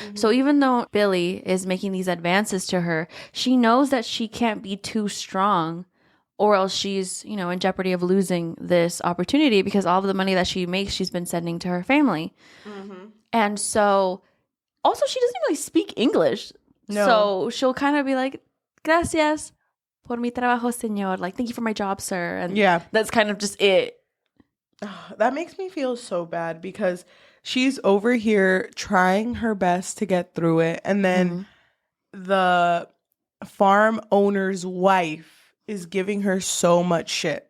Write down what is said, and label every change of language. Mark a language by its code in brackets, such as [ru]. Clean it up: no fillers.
[en] So even though Billy is making these advances to her, she knows that she can't be too strong or else she's, in jeopardy of losing this opportunity because all of the money that she makes, she's been sending to her family. And so also she doesn't really speak English. No. So she'll kind of be like, [es] gracias por mi trabajo, señor. [en] Like, thank you for my job, sir. And that's kind of just it. That makes me feel so bad because she's over here trying her best to get through it. And then the farm owner's wife is giving her so much shit.